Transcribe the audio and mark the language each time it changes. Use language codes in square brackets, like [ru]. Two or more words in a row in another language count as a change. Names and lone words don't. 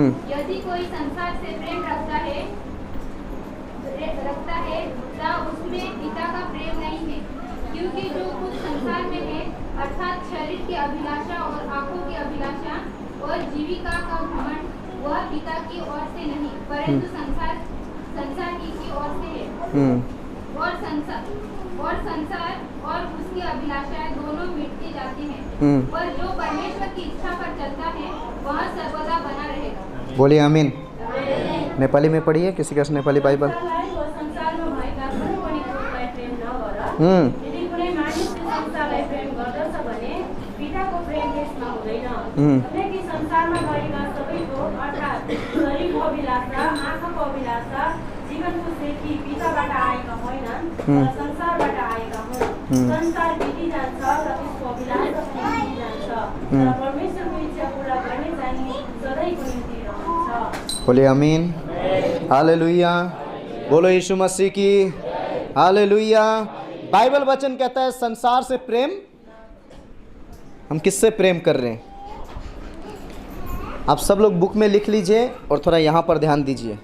[hi] यदि कोई संसार से प्रेम रखता है ता उसमें पिता का प्रेम नहीं है, क्योंकि जो कुछ संसार में है, अर्थात शरीर की अभिलाषा और आंखों की अभिलाषा और जीविका का घमंड, वह पिता की ओर से नहीं परंतु संसार की ओर से है। और संसार और उसकी अभिलाषाएं दोनों मिटते जाते हैं, पर जो परमेश्वर की इच्छा पर चलता है वह सर्वदा बना रहेगा। बोलिए आमीन। नेपाली में पढ़िए, किसी का नेपाली बाइबल। [ne] यदि कुनै मानिसले संसारलाई प्रेम गर्दछ भने पिताको प्रेम त्यसमा हुँदैन, किनकि संसारमा भएका सबैको अर्थात् शरीरको अभिलाषा, आँखाको अभिलाषा, जीवनको सेती पिताबाट आएका होइनन् र संसारबाट आएका हुन्। संसार बिति जान्छ र त्यसको अभिलाषा पनि बिति जान्छ, तर परमेश्वरको इच्छा पूरा गर्ने चाहिँ सधैँको निम्ति रहन्छ। [hi] बोलिए आमीन। हालेलुया। बोलो यीशु मसीह की हालेलुया। बाइबल वचन कहता है संसार से प्रेम। हम किससे प्रेम कर रहे हैं? आप सब लोग बुक में लिख लीजिए और थोड़ा यहाँ पर ध्यान दीजिए।